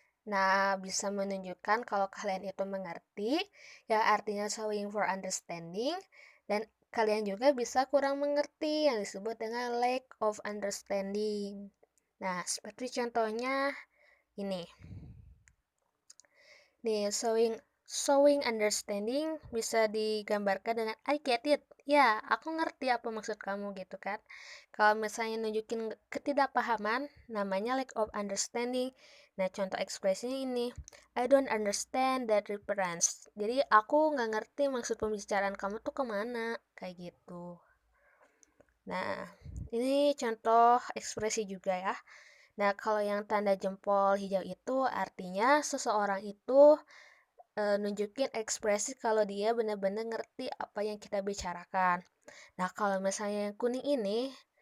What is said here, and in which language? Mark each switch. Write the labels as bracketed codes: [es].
[id] Nah, bisa menunjukkan kalau kalian itu mengerti, ya artinya showing for understanding, dan kalian juga bisa kurang mengerti yang disebut dengan lack of understanding. Nah, seperti contohnya ini. Nih, showing understanding bisa digambarkan dengan [en] I get it. [id] Ya, aku ngerti apa maksud kamu gitu kan. Kalau misalnya nunjukin ketidakpahaman, namanya lack of understanding. Nah, contoh ekspresinya ini, [en] I don't understand that reference. [id] Jadi, aku nggak ngerti maksud pembicaraan kamu tuh kemana, kayak gitu. Nah, ini contoh ekspresi juga ya. Nah, kalau yang tanda jempol hijau itu artinya seseorang itu nunjukin ekspresi kalau dia benar-benar ngerti apa yang kita bicarakan. Nah, kalau misalnya yang kuning ini